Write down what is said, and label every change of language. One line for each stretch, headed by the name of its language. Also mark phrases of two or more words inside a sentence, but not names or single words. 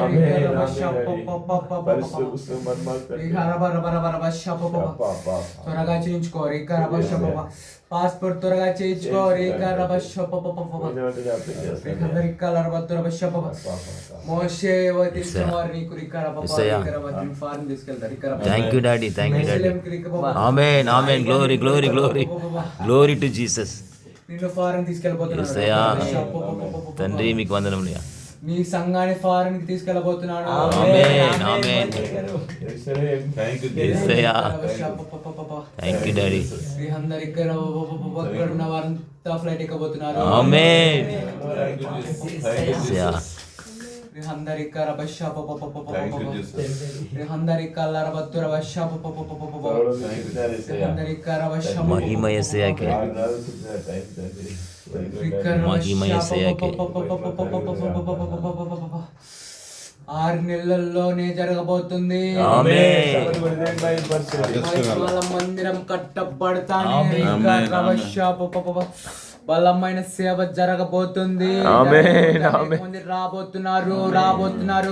Telugu: త్వరగా చేయించుకో. పాస్పోర్ట్ త్వరగా చేయించుకో.
English: Thank you daddy. Thank you daddy.
Telugu: ఆమేన్ ఆమేన్.
English: Glory glory glory glory to Jesus.
Telugu: నిన్ను ఫారెన్ తీసుకెళ్ళబోతున్నాను. తండ్రి మీకు వందనములు. నీ సంఘాన్ని ఫారెన్ కి తీసుకెళ్ళబోతున్నాను. ఆమేన్ ఆమేన్. యేసయ్యా
English: thank you daddy.
Telugu: అక్కడున్న వారంతా ఫ్లైట్ ఎక్కబోతున్నారు. ఆమేన్. యేసయ్యా Rihandarika Rabasha Rihandarika Larabatura Basha Rihandarika Rabasha మహిమ యేసయ్యకే మహిమ యేసయ్యకే 6 నెలల్లోనే జరగబోతుంది. ఆమేన్. మహిమల మందిరం కట్టబడతానే. బలమైన సేవ జరగబోతుంది. మంది రాబోతున్నారు.